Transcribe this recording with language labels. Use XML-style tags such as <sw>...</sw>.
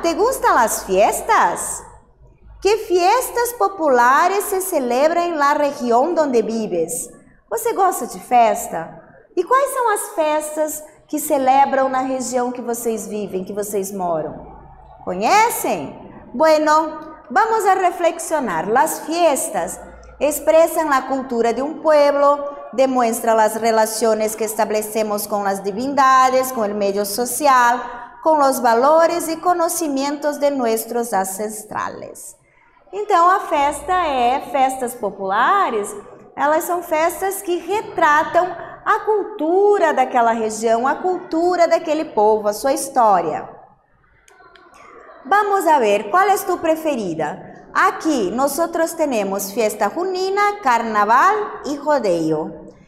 <es>¿Te gustan las fiestas? ¿Qué fiestas populares se</es> <pt>celebram</pt> <es>en la</es> <pt>região</pt> <es>donde vives?</es> <pt>Você gosta de festa? E quais são as festas que celebram na região que vocês vivem, que vocês moram?</pt> <es>Conhecem? Bueno, vamos a reflexionar. Las fiestas expresan la cultura de un pueblo, demuestran las relaciones que establecemos con las divindades, con el medio social, con los valores y conocimientos de nuestros ancestrales.</es> <pt>Então, a festas populares, elas são festas que retratam a cultura daquela região, a cultura daquele povo, a sua história.</pt> <es>Vamos a ver,</es> <pt>qual é tu preferida? Aqui, nós temos fiesta junina, carnaval e rodeio.</pt>